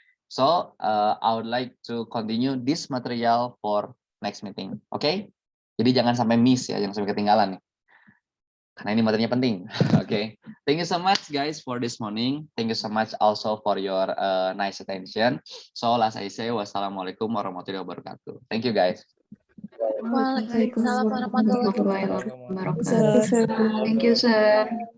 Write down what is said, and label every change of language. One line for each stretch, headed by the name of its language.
English: So, I would like to continue this material for next meeting.
Indonesian: Oke? Jadi jangan sampai miss ya, jangan sampai ketinggalan nih. Karena ini materinya penting. Oke.
English: Thank you so much guys for this morning. Thank you so much also for your nice attention. So, last I say,
Arabic: wassalamualaikum warahmatullahi wabarakatuh.
English: Thank you guys.
Arabic: Waalaikumsalam warahmatullahi
English: Sir. Thank you, sir.